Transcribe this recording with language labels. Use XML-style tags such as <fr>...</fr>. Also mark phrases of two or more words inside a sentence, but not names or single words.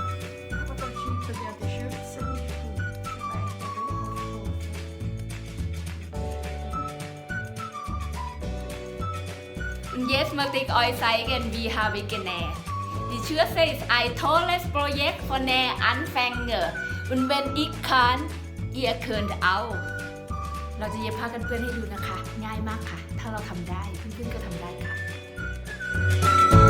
<de>Aber dann schiebt er ja die Schürze nicht gut. Und jetzt möchte ich euch zeigen, wie habe ich genäht. Die Schürze ist ein tolles Projekt von Nähanfänger. Und wenn ich kann, ihr könnt auch.</de> <th>เราจะเย็บผ้ากันเปื้อนให้ดูนะคะ ง่ายมากค่ะ ถ้าเราทำได้ เพื่อนๆก็ทำได้ค่ะ</th>